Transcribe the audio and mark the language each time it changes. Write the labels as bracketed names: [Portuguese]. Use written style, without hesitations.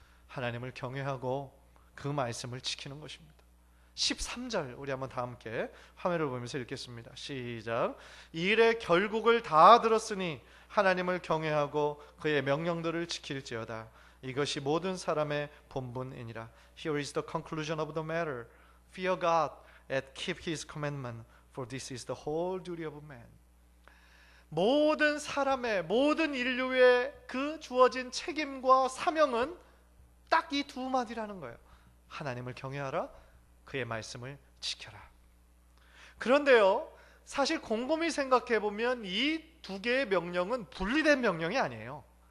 [Korean] 하나님을 경외하고 그 말씀을 지키는 것입니다. 13절 우리 한번 다 함께 화면을 보면서 읽겠습니다. 시작. 이 일의 결국을 다 들었으니 하나님을 경외하고 그의 명령들을 지킬지어다. 이것이 모든 사람의 본분이니라. [English] Here is the conclusion of the matter. Fear God and keep His commandment, for this is the whole duty of man. [Korean] 모든 사람의, 모든 인류의 그 주어진 책임과 사명은 딱 이 두 마디라는 거예요. 하나님을 경외하라, 그의 말씀을 지켜라. 그런데요, 사실 곰곰이 생각해 보면 이 두 개의 명령은 분리된 명령이 아니에요.